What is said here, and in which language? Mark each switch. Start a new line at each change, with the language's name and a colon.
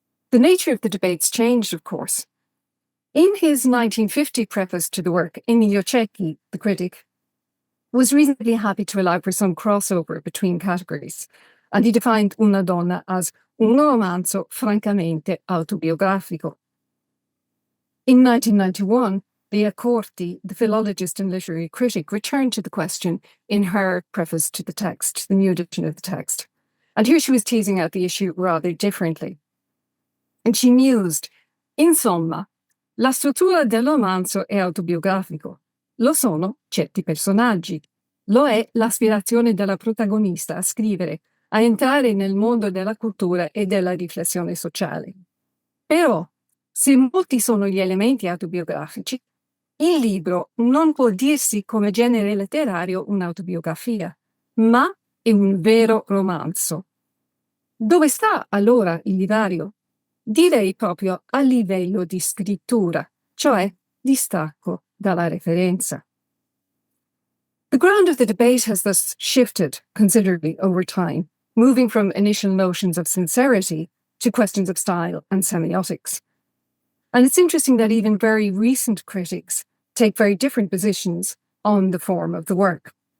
English: The nature of the debates changed, of course. In his 1950 preface to the work, Emilio Cecchi, the critic, was reasonably happy to allow for some crossover between categories, and he defined Una Donna as
Italian: un romanzo francamente autobiografico.
English: In 1991, Leah Corti, the philologist and literary critic, returned to the question in her preface to the text, the new edition of the text. And here she was teasing out the issue rather differently. And she mused,
Italian: "Insomma, la struttura del romanzo è autobiografico. Lo sono certi personaggi. Lo è l'aspirazione della protagonista a scrivere, a entrare nel mondo della cultura e della riflessione sociale. Però, se molti sono gli elementi autobiografici, il libro non può dirsi come genere letterario un'autobiografia, ma è un vero romanzo. Dove sta allora il divario? Direi proprio a livello di scrittura, cioè distacco dalla referenza.
English: The ground of the debate has thus shifted considerably over time, moving from initial notions of sincerity to questions of style and semiotics. And it's interesting that even very recent critics take very different positions on the form of the work.